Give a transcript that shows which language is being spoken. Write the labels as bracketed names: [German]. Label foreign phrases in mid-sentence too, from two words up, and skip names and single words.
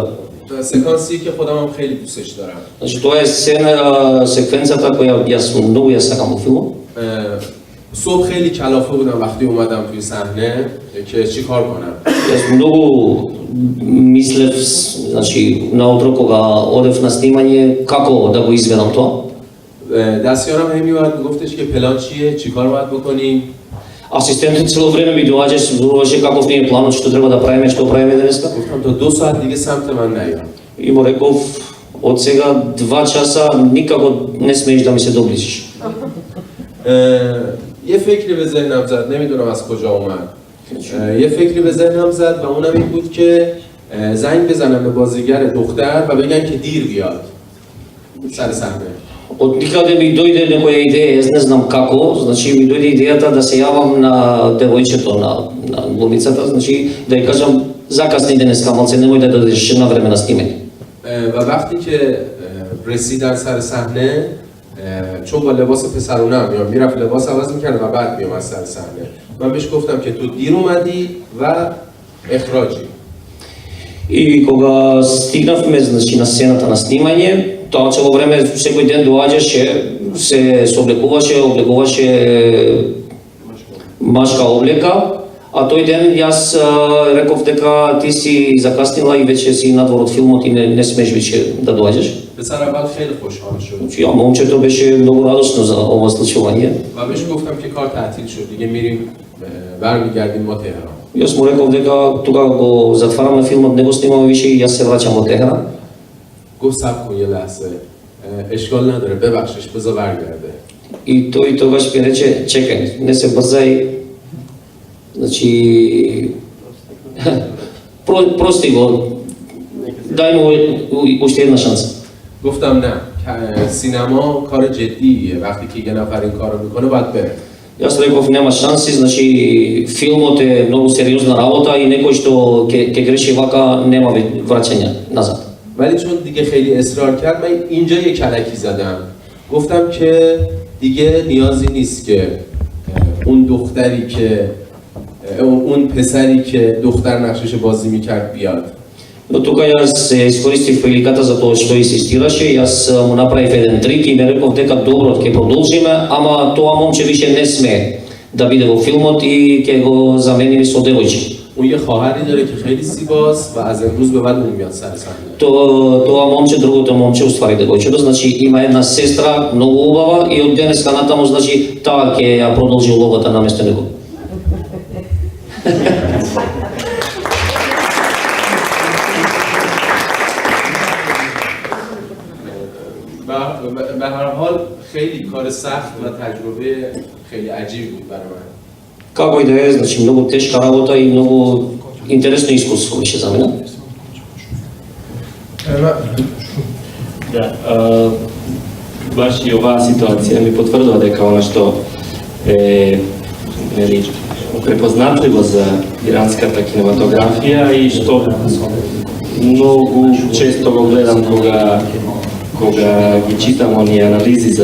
[Persian] سکانسی که خودم هم خیلی دوستش دارم. [Macedonian] Значи тоа е секвенцата која јас многу ја сакам во филмот. [Persian] صبح خیلی کلافه بودم وقتی اومدم توی صحنه که چی کار کنم. [Macedonian] Јас многу мислев, значи наутро кога одев на снимање како да го изведам тоа. [Persian] دستیارم همی اومد میگفتش که پلان چیه؟ چی کار باید بکنیم؟ [Macedonian] Асистентот цело време ми доаѓаше, зборуваше каков ни е планот, што треба да правиме, што правиме денеска. [Persian] گفتم تا 2 ساعت دیگه سمت من نیا. [Macedonian] И му реков, од сега 2 часа никако не смееш да ми се доближиш. [Persian] یه فکری به ذهنم زد، نمیدونم از کجا اومد. یه فکری به ذهنم زد و اونم این بود که زنگ بزنم به بازیگر دختر و بگن که دیر بیاد سر صحنه. [Macedonian] Од никаде ми дојде некоја идеја, јас не знам како, значи ми дојде идејата да се јавам на девојчето, на глумицата, значи да ја кажам закасни денеска, малце немој да додеш на време на снимање. [Persian] و وقتی که رسیدن سر صحنه چون با لباس پسرونه هم میام میرفت لباس عوض میکرد و بعد میام از سر صحنه من بهش گفتم که تو دیر اومدی و اخراجی. [Macedonian] И кога стигнавме, значи на сцената на снимање, тоа цело време секој ден доаѓаше, се облегуваше машка облека, а тој ден јас реков дека ти си закаснила и веќе си надвор од филмот и не смеш веќе да доаѓаш. [Persian] پسر اول خیلی خوشحال شد. [Macedonian] Ја момчето беше многу радосно за ова случување. [Persian] و بهش گفتم که کار تعطیل شد دیگه میریم برمیگردیم ما تهران. [Macedonian] Јас му реков дека тога го затвараме филмот, не го снимаме више и јас се враќам во Техеран. [Persian] گفت صبر کن یه لحظه اشکال نداره ببخشش بذار برگرده. [Macedonian] И тој тогаш ми рече, чекај, не се брзај, значи, прости го, дај му уште една шанса. [Persian] گفتم نه سینما کار جدیه وقتی که یه نفر این کارو میکنه باید بره. [Macedonian] Јас реков нема шанси, значи филмот е многу сериозна работа и некој што ќе греши вака нема враќање назад. [Persian] ولی چون دیگه خیلی اصرار کرد من اینجا یه کلکی زدم گفتم که دیگه نیازی نیست که اون دختری که اون پسری که دختر نقشش بازی میکرد بیاد. [Macedonian] Но тука јас искористив приликата за тоа што инсистираше, јас му направив еден трик и ме реков дека добро, ќе продолжиме, ама тоа момче више не смее да биде во филмот и ќе го замениме со девојче. [Persian] اون یه خواهری داره که خیلی زیباست و از امروز به بعد اون میاد سر صحنه. [Macedonian] Тоа момче, другото момче, уствари девојчето, значи има една сестра многу убава и од денеска натаму, значи таа ќе ја продолжи улогата наместо него. [Persian] به هر حال خیلی کار سخت و تجربه خیلی عجیبی بود برای من. [Macedonian] Како и да е, значи многу тешка работа и многу интересно искуство беше за мене. Да, баш и оваа ситуација ми потврдува дека она што е нели препознатливо за иранската кинематографија и што многу често го гледам кога ги читам оние анализи